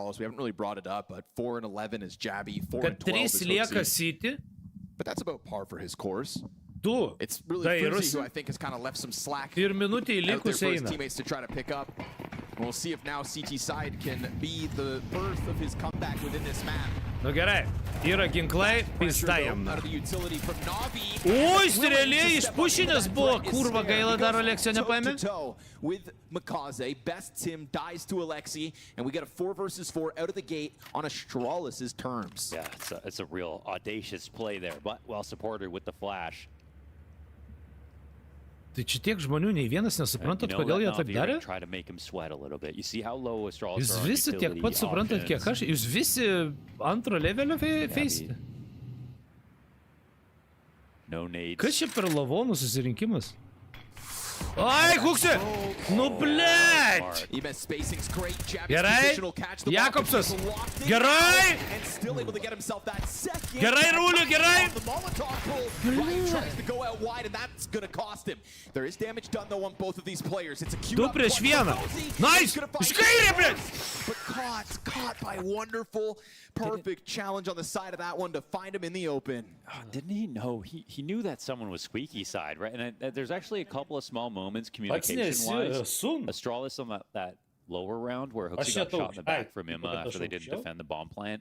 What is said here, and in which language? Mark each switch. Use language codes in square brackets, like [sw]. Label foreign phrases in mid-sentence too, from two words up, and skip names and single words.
[en] We haven't really brought it up, but 4-11 is Jabby, 4-12 is Huxy. But that's about par for his course. It's really Fuzi who I think has kind of left some slack out there for his teammates to try to pick up. We'll see if now CT side can be the birth of his comeback within this map. [lt] Nu gerai, yra ginklai, pistajam. Oi, realiai išpušinės buvo, kurva gaila dar Aleksio nepaėmė. [en] With Makaze, best Tim dies to Alexi, and we get a 4 versus 4 out of the gate on Astralis' terms. Yeah, it's a real audacious play there, but well supported with the flash. [lt] Tai čia tiek žmonių, nei vienas nesuprantat, kodėl jie taip darė? Jūs visi tiek pat suprantat, kiek aš. Jūs visi antro levelio feisite. Kas čia per lavonų susirinkimas? Ai, Huksė! Nu, blėt! Gerai, Jakobsas! Gerai! Gerai, Rūliu, gerai! Du prieš vieną! Nice! Iš kairė, blėt! [en] Perfect challenge on the side of that one to find him in the open. Oh, didn't he know? He knew that someone was squeaky side, right? And there's actually a couple of small moments communication-wise. Astralis on that lower round where Hooksy got shot in the back from him after they didn't defend the bomb plant.